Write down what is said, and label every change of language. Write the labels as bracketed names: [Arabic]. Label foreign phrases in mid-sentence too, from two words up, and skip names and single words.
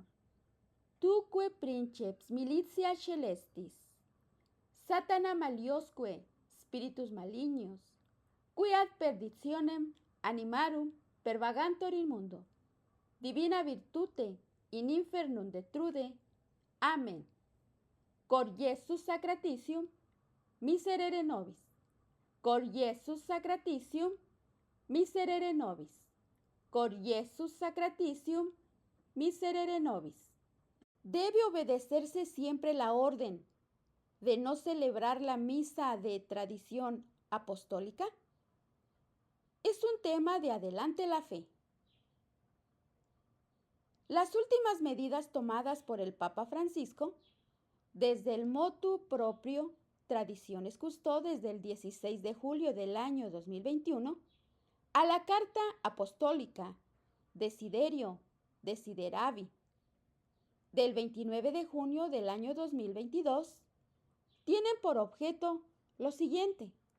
[Latin] Tuque princeps militia celestis, Satana maliosque spiritus malignos, qui ad perditionem animarum pervagantur in mundo, divina virtute in infernum detrude. Amen. Cor Iesus sacratitium, miserere nobis. Cor Iesus sacratitium, miserere nobis. Cor Iesus sacratitium, miserere nobis. [Spanish] ¿Debe obedecerse siempre la orden de no celebrar la misa de tradición apostólica? Es un tema de adelante la fe. Las últimas medidas tomadas por el Papa Francisco, desde el [Latin] motu proprio [Spanish] Traditiones Custodes del 16 de julio del año 2021, a la Carta Apostólica Desiderio Desideravi del 29 de junio del año 2022, tienen por objeto lo siguiente.